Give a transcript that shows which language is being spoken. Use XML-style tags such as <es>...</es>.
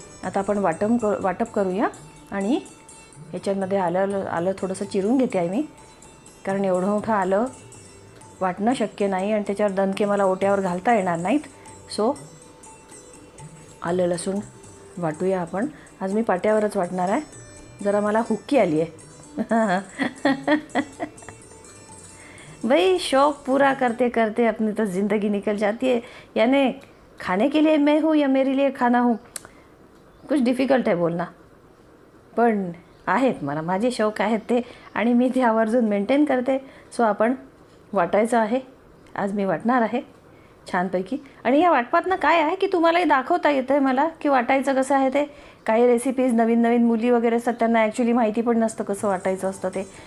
<mr>आता आपण वाटप करूया. आणि याच्यामध्ये आलं थोडंसं चिरून घेते आहे मी, कारण एवढं मोठं आलं वाटणं शक्य नाही आणि त्याच्यावर दणके मला ओट्यावर घालता येणार नाहीत. सो आलं लसूण वाटूया आपण. आज मी पाट्यावरच वाटणार आहे, जरा मला हुक्की आली आहे.</mr> <hi>भाई शौक पूरा करते करते अपनी तो ज़िंदगी निकल जाती है. यानी खाने के लिए मैं हूँ या मेरे लिए खाना हूँ, कुछ डिफिकल्ट आहे बोलना.</hi> <mr>पण आहेत मला, माझे शौक आहेत ते, आणि मी ते आवर्जून मेंटेन करते. सो आपण वाटायचं आहे. आज मी वाटणार आहे छानपैकी. आणि या वाटपातनं काय आहे की तुम्हालाही दाखवता येतं आहे मला की वाटायचं कसं आहे ते. काही रेसिपीज नवीन मुली वगैरे असतात, त्यांना ॲक्च्युली माहिती पण नसतं कसं वाटायचं असतं ते.</mr>